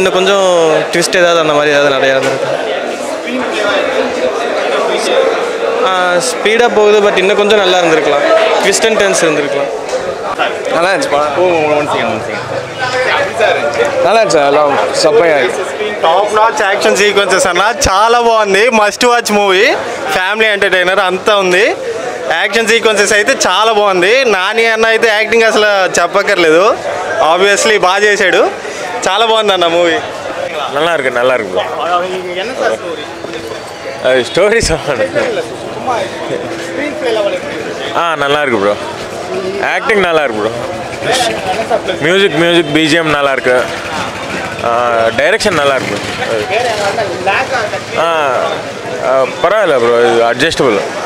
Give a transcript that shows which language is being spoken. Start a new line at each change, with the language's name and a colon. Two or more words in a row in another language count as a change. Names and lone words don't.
Tamil: இன்னும் கொஞ்சம் ட்விஸ்ட் ஏதாவது அந்த மாதிரி ஏதாவது நிறையா இருந்திருக்கு. ஸ்பீடாக போகுது. பட் இன்னும் கொஞ்சம் நல்லா இருந்திருக்கலாம்.
English: twist and turns
Tamil: இருந்திருக்கலாம். நல்லா இருந்துச்சு நல்லா இருந்துச்சு. எல்லாம் சப்பையாக
English: top notch action sequences
Telugu: అన్న చాలా బాగుంది.
English: must watch movie. family entertainer
Telugu: అంతా ఉంది.
English: action sequences
Telugu: అయితే చాలా బాగుంది. నాని అన్న అయితే యాక్టింగ్ అసలు చెప్పక్కర్లేదు. ఆబ్వియస్లీ బాగా చేశాడు. చాలా బాగుంది అన్న మూవీ.
Tamil: நல்லா இருக்கு ஸ்டோரி நல்லா இருக்கு ப்ரோ. ஆக்டிங் நல்லா இருக்கு ப்ரோ.
English: music BGM
Tamil: நல்லா இருக்கு. டைரக்ஷன் நல்லா இருக்கு. பரவாயில்ல ப்ரோ. இது அட்ஜஸ்டபிள்.